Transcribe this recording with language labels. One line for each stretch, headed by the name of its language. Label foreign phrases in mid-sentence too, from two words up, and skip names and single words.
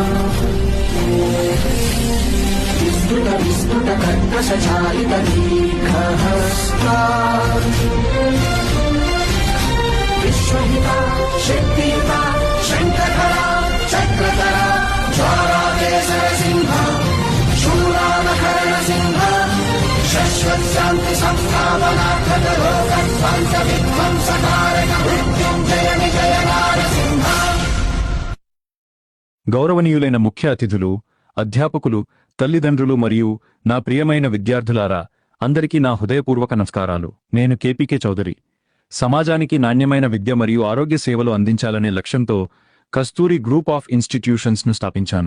Sanskrit: विस्फुटकर्कशचालितदीर्घहस्ता विश्वहिता शक्तियुता शङ्खधरा चक्रधरा ज्वालाकेसरसिंह शूलामकरणसिंह शश्वत् शान्ति संस्थापनार्थकलोकध्वंस विध्वंसकारक मृत्युञ्जय विजय नारसिंह.
Telugu: గౌరవనీయులైన ముఖ్య అతిథులు, అధ్యాపకులు, తల్లిదండ్రులు మరియు నా ప్రియమైన విద్యార్థులారా, అందరికీ నా హృదయపూర్వక నమస్కారాలు. నేను కేపీకే చౌదరి. సమాజానికి నాణ్యమైన విద్య మరియు ఆరోగ్య సేవలు అందించాలనే లక్ష్యంతో కస్తూరి గ్రూప్ ఆఫ్ ఇన్స్టిట్యూషన్స్ ను స్థాపించాను.